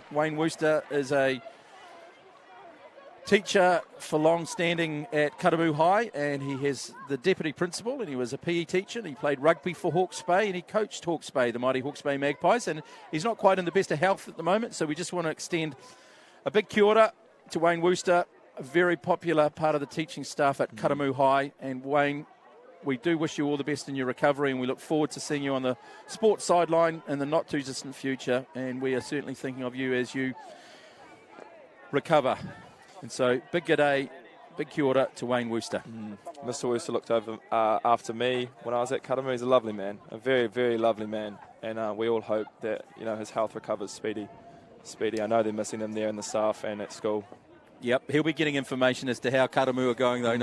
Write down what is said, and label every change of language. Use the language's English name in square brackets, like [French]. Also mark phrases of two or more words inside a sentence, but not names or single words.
[English] Wayne Wooster is a teacher for long-standing at Karamu High, and he has the deputy principal, and he was a PE teacher, and he played rugby for Hawke's Bay, and he coached Hawke's Bay, the mighty Hawke's Bay Magpies, and he's not quite in the best of health at the moment, so we just want to extend a big [Māori] kia ora [English] to Wayne Wooster, a very popular part of the teaching staff at Karamu High. And Wayne, we do wish you all the best in your recovery, and we look forward to seeing you on the sports sideline in the not-too-distant future, and we are certainly thinking of you as you recover. And so, big g'day, big [Māori] kia ora [English] to Wayne Wooster. Mr. Wooster looked over after me when I was at Karamu. He's a lovely man, a very, very lovely man. And we all hope that, his health recovers speedy. I know they're missing him there in the staff and at school. Yep, he'll be getting information as to how Karamu are going, though.